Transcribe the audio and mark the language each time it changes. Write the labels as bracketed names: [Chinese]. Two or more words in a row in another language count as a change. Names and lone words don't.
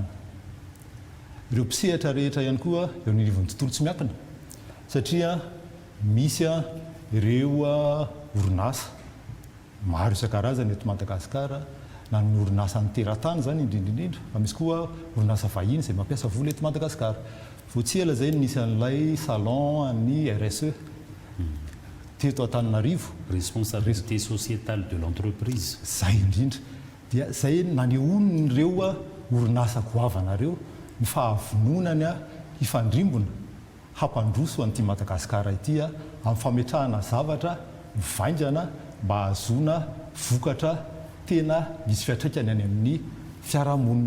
[Malagasy] Ireo mpisehatra rehetra ihany koa eo anivon'ny tontolo tsy miakina satria misy ireo orinasa maro isan-karazany eto Madagasikara na ny orinasa ny teratany zany indrindrindrindra fa misy koa orinasa vahiny izay mampiasa vola eto Madagasikara. Voatsy zay nisy an'ilay salon ny RSE teto Antananarivo, [French] responsabilité sociétale de l'entreprise. [Malagasy] Zay indrindra dia zay nanehonin'ireo orinasa goavanareo ny fahavononany hifandrimbona hampandroso an'ity Madagasikara ity amin'ny fametrahana zavatra mivaingana mba hahazoana vokatra tena misy fiatraikany any amin'ny fiarahamonina.